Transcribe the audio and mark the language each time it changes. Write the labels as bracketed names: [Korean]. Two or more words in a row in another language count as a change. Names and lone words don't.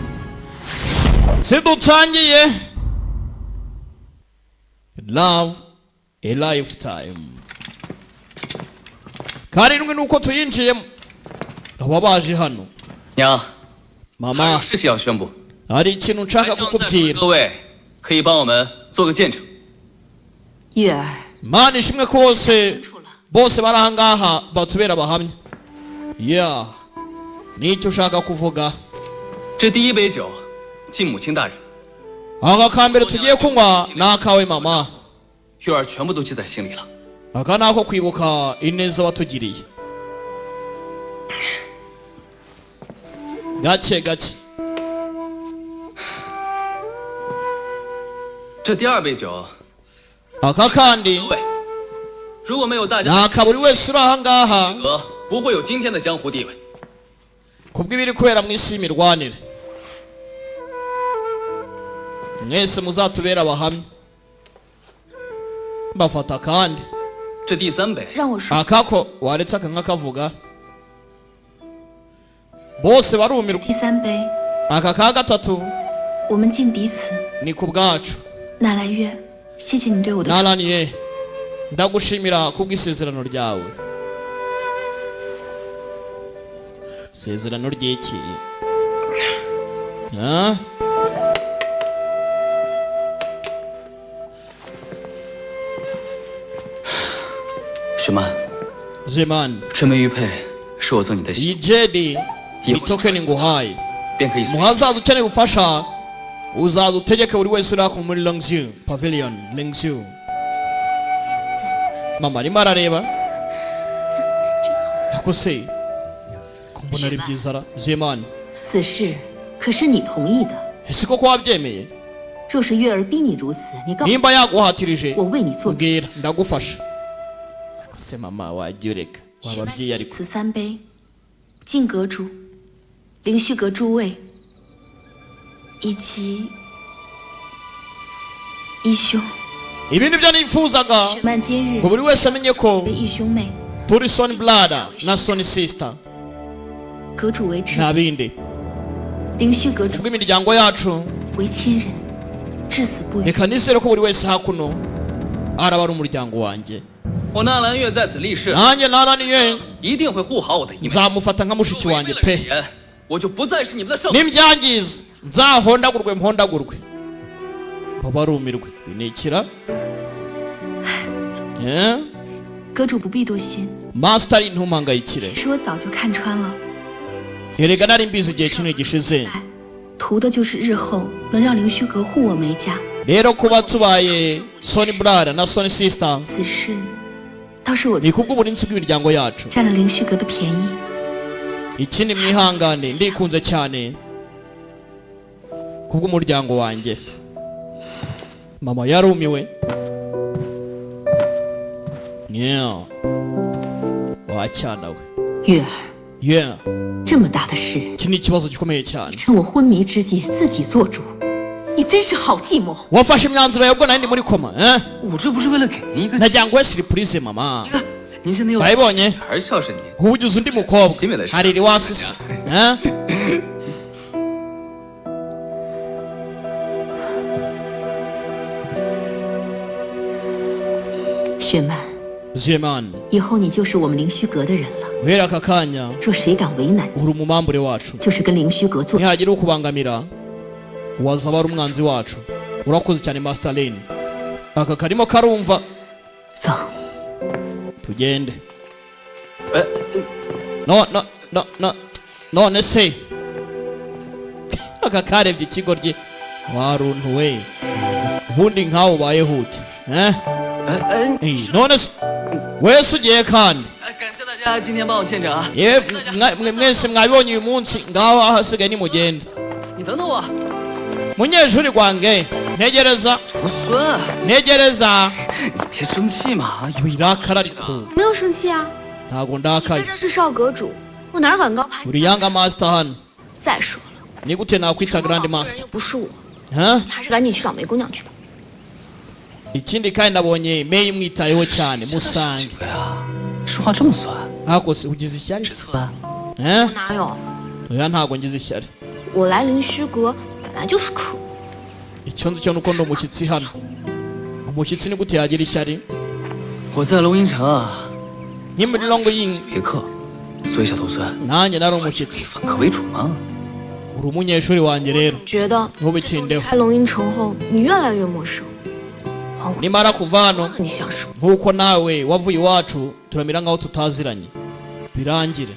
[Kinyarwanda] Sidutangiye Love a Lifetime. Karindwi nuko tuyinjiyemo ababaje hano. [Chinese] 娘， [Kinyarwanda] Mama, [Chinese] 还有事情要宣布， [Kinyarwanda] hari ikintu nshaka [Chinese] 在座的 [Kinyarwanda] kukubwira. [Chinese] 各位可以帮我们做个见证。月儿， [Kinyarwanda] Mana ishimwe kose bose barahangaha batubera abahamya. Yeah, nicyo ushaka kuvuga. [Chinese] 这第一杯酒，敬母亲大人， [Kinyarwanda] Aka kambere tugiye kunywa nakawe mama. [Chinese] 月儿全部都记在心里了。 [Kinyarwanda] Aka nako kwibuka ineza watugiriye. Gake gake. [Chinese] 这第二杯酒， [Kinyarwanda] Aka kandi [Chinese] 各位，如果没有大家的 [Kinyarwanda] naka buri wese uri ahangaha [Chinese] 配合，不会有今天的江湖地位。 [Kinyarwanda] kubw'ibiri kubera mu isi y'imirwanire. Mwese muzatubera abahamya. Bafata kandi [Chinese] 这第三杯，让我说， [Kinyarwanda] akako waretse akanka kavuga. Bose barumirwa. [Chinese] 第三杯， [Kinyarwanda] Aka ka gatatu [Chinese] 我们敬彼此。 [Kinyarwanda] ni ku bwacu. [Chinese] 纳来月，谢谢你对我的。 [Kinyarwanda] Naraniye ndagushimira kubw'isezerano ryawe. Isezerano ry'iki? Ah? [Chinese] 雪曼， [Kinyarwanda] Zeman, [Chinese] 这枚玉佩是我赠你的喜， [Kinyarwanda] iyi jedi ni token nguhaye. [Chinese] 便可以随。 [Kinyarwanda] Muhazaza ukeneye ubufasha uzaza utegeke buri wese uri ako muri Longzhou Pavilion Longzhou. Mama arimo arareba. Ako se kumbona ari byiza ra Zeman. [Chinese] 此事可是你同意的。 [Kinyarwanda] Ese koko wabyemeye? [Chinese] 若是月儿逼你如此，你告诉 [Kinyarwanda] Nimba yaguhatirije [Chinese] 我为你做。 [Kinyarwanda] mbwira ndagufasha. Ako se mama wajyureka wababyeyi ariko. [Chinese] 此三杯，敬阁主、灵虚阁诸位，以及义兄。 [Kinyarwanda] Ibi nibyo nifuzaga [Chinese] 雪曼今日 [Kinyarwanda] ngo buri wese amenye ko [Chinese] 为义兄妹， [Kinyarwanda] turi [English] son brother [Kinyarwanda] na [English] son sister [Chinese] 阁主为知 [Kinyarwanda] nta [Chinese] 己， [Kinyarwanda] bindi. [Chinese] 灵虚阁主 [Kinyarwanda] Kubw'imiryango yacu [Chinese] 为亲人，至死不渝。 [Kinyarwanda] reka nizere ko buri wese hakuno araba ari umuryango wanjye [Chinese] 我纳兰月在此立誓， [Kinyarwanda] nanjye naraniye [Chinese] 一定会护好我的一妹。 [Kinyarwanda] nzamufata nka mushiki [Chinese] 违 [Kinyarwanda] wanjye [Chinese] 背了 [Kinyarwanda] pe [Chinese] 誓言，我就不再是你们的圣徒。 [Kinyarwanda] nimbyangiza nzahondagurwe mpondagurwe babarumirwe binikira eh [Chinese] 阁主不必多心， [Kinyarwanda] master ntumangayikire [Chinese] 其实我早就看穿了， [Kinyarwanda] erega nari mbizi igihe kinini gishize [Chinese] 图的就是日后能让凌虚阁护我梅家。 [Kinyarwanda] rero kuba tubaye [English] Sony brother [Kinyarwanda] na [English] Sony sister [Chinese] 此事倒是我 [Kinyarwanda] ni kubw'uburinzi bw'imiryango yacu [Chinese] 占了凌虚阁的便宜。 [Kinyarwanda] ikindi mwihangane ndikunze cyane kubw'umuryango wanjye mama yarumiwe yeah wacyana we [Chinese] 月儿， [Kinyarwanda] yeah [Chinese] 这么大的事， [Kinyarwanda] iki ni ikibazo gikomeye cyane [Chinese] 趁我昏迷之际自己做主，你真是好计谋。 [Kinyarwanda] wafashe imyanzuro yawe ubwo nari ndi muri koma eh [Chinese] 我这不是为了给您一个， [Kinyarwanda] nagira ngo we surprise mama [Chinese] 您现在又 [Kinyarwanda] bayibonye [Chinese] 女儿孝顺你， [Kinyarwanda] ubugize undi mukobwa hariri wasisi eh [Chinese] 雪曼， [Kinyarwanda] Zeman [Chinese] 以后你就是我们凌虚阁的人了。 [Kinyarwanda] guhera aka kanya [Chinese] 若谁敢为难你， [Kinyarwanda] uri umumambure wacu [Chinese] 就是跟凌虚阁作。 [Kinyarwanda] ntihagira ukubangamira wazaba ari umwanzi wacu urakoze cyane Master Lane aka karimo karumva [Chinese] 走， [Kinyarwanda] tugende none se aka karebye ikigo rye waruntu we ubundi nkawe ubayeho ute eh none se wese ugiye kandi [Chinese] 感谢大家今天帮我见证啊！ [Kinyarwanda] mwese mwabibonye uyu munsi ngaho ahasigaye nimugende [Chinese] 你等等我， [Kinyarwanda] munyeshuri gwange ntegereza [Chinese] 徒孙， [Kinyarwanda] ntegereza [Chinese] 你别生气嘛，有 [Kinyarwanda] wirakara ariko [Chinese] 我没有生气啊， [Kinyarwanda] ntago [Chinese] 你在 [Kinyarwanda] ndakaye [Chinese] 这是少阁主，我哪敢高攀你？ [Kinyarwanda] uri yanga master hano [Chinese] 再说了， [Kinyarwanda] ni gute nakwita [Chinese] 成 [Kinyarwanda] grand [Chinese] 老婆的人 [Kinyarwanda] master [Chinese] 又不是我， huh? 你还是赶紧去找梅姑娘去吧。 [Kinyarwanda] ikindi kandi nabonye meyi mwitayeho cyane [Chinese] 这 [Kinyarwanda] musange [Chinese] 个呀，说话这么酸， [Kinyarwanda] ariko se ugize ishyari [Chinese] 知 [Kinyarwanda] se [Chinese] 错啊？ eh 哪有？ [Kinyarwanda] oya ntago ngize ishyari [Chinese] 我来凌虚阁本来就是客， [Kinyarwanda] icyo nzi cyo nuko ndi umushyitsi hano umushyitsi ni gute yagira ishyari [Chinese] 我在龙吟城啊， [Kinyarwanda] nkiri muri longo yin [Chinese] 别客，所以小徒孙， [Kinyarwanda] nanjye nari umushyitsi [Chinese] 反客为主嘛。 [Kinyarwanda] uri umunyeshuri wanjye rero [Chinese] 觉得 [Kinyarwanda] ntubitindeho [Chinese] 开龙吟城后，你越来越陌生，恍惚 [Kinyarwanda] nimara kuva hano [Chinese] 和你相识。 [Kinyarwanda] nk'uko nawe wavuye iwacu turamera nk'aho tutaziranye birangire